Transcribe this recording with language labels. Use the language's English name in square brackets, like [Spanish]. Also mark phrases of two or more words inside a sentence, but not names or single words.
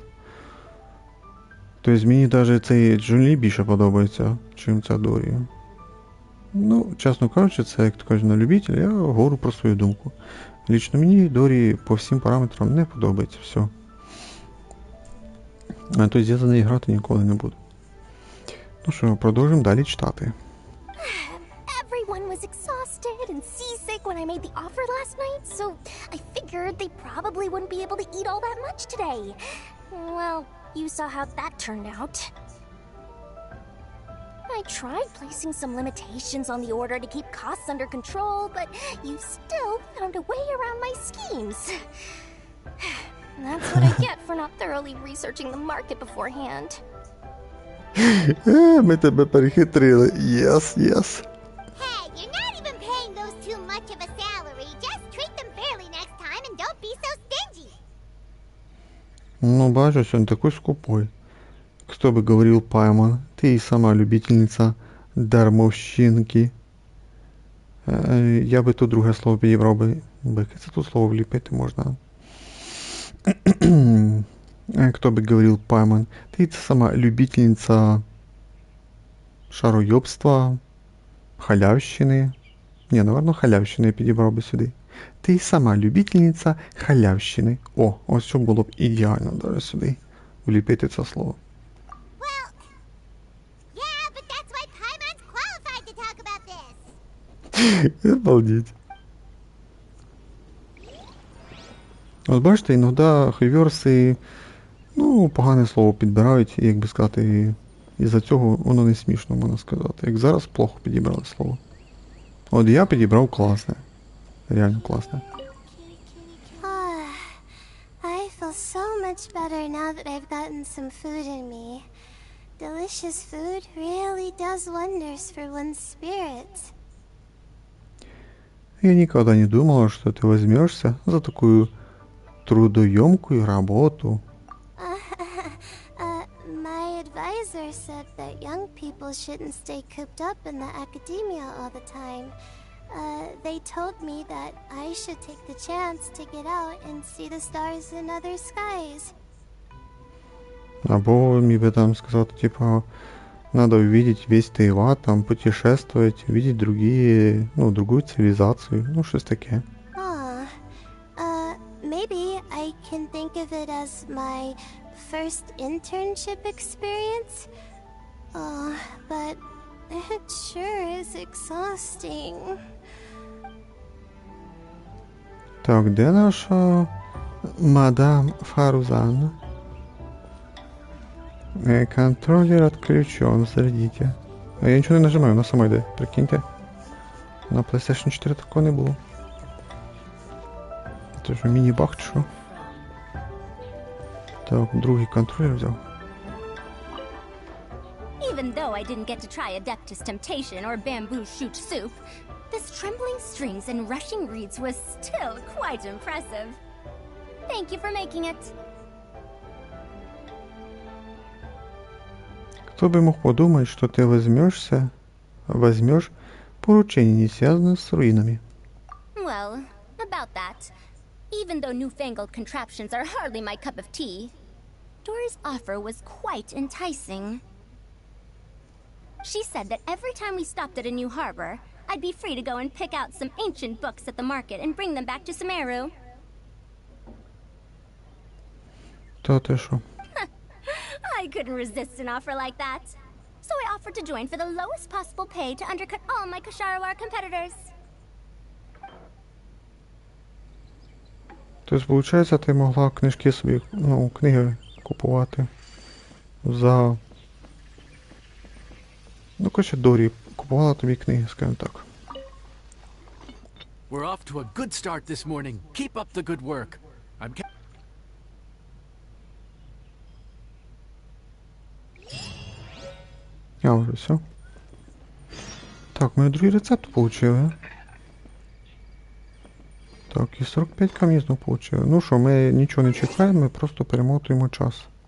[Ukrainian] Тобто, мені навіть цей Чжун Лі більше подобається, чим ця Дорія. Ну, чесно кажучи, це, як то кажуть, на любителя, я говорю про свою думку. Лічно мені Дорі по всім параметрам не подобається все. Тобто я за неї грати ніколи не буду. Ну що, продовжимо далі читати. [English] Everyone was exhausted and seasick when I made the offer last night, so I figured they probably wouldn't be able to eat all that much today. Well, you saw how that turned out. I tried placing some limitations on the order to keep costs under control, but you still found a way around my schemes. That's what I get for not thoroughly researching the market beforehand. [Ukrainian] Ми тебе перехитрили. [English] Yes. Hey, you're not even paying those too much of a salary. Just treat them fairly next time and don't be so stingy. [Russian] Ну, бачишь, он такой скупой. Кто бы говорил, Пайман, ты и сама любительница дармовщинки. [Ukrainian] Я би тут друге слово підібрав би. Яке це тут слово вліпити можна? [Russian] Кто бы говорил, Пайман, ты сама любительница шароёбства, халявщины. Не, наверное, [Ukrainian] халявщини я підібрав би сюди. Ти сама любительниця халявщини. О, ось що було б ідеально даже сюди вліпити це слово. [English] Well, yeah, but that's why Paimon's qualified to talk about this. [Russian] Обалдеть. [Ukrainian] От бачите, іноді хейверси, ну, погане слово підбирають, і, як би сказати, із-за цього воно не смішно, можна сказати. Як зараз плохо підібрали слово. От я підібрав класне. Реально класне. [English] I feel so much better now that I've gotten some food in me. Delicious food really does wonders for one's spirits. [Russian] Я никогда не думала, что ты возьмешься за такую трудоемкую работу. [English] My advisor said that young people shouldn't stay cooped up in the academia all the time. They told me that I should take the chance to get out and see the stars in other skies. [Russian] Або мне бы там сказать, типа, надо увидеть весь Тайвань, там путешествовать, увидеть другие, ну, другую цивилизацию, ну, что-то такое. [English] Maybe I can think of it as my first internship experience. But it sure is exhausting. [Russian] Так, где наша мадам Фарузан? Контроллер отключен, зарядите. А я ничего не нажимаю, [Ukrainian] вона сама йде, прикиньте. На PlayStation 4 такого не було. Це ж міні-баг чи що? Так, другий контроллер взяв. [English] Even though I didn't get to try Adeptus Temptation or Bamboo Shoot Soup, this trembling strings and rushing reeds was still quite impressive. Thank you for making it. [Russian] Кто бы мог подумать, что ты возьмешь поручение, не связанное с руинами. [English] Well, about that. Even though newfangled contraptions are hardly my cup of tea, Dora's offer was quite enticing. She said that every time we stopped at a new harbor, I'd be free to go and pick out some ancient books at the market and bring them back to Sumeru. [Ukrainian] Та ти що? [English] I couldn't resist an offer like that. So I offered to join for the lowest possible pay to undercut all my Kasharawar competitors. [Ukrainian] Тобто, виходить, ти могла книжки собі, книги купувати за... коротше, Дорі купувала тобі книги, скажімо так. [English] We're off to a good start this morning. Keep up the good work. [Ukrainian] Вже все. Так, ми другий рецепт получили. Так, і 45 камнів знову получили. Ну що, ми нічого не чекаємо, ми просто перемотуємо час.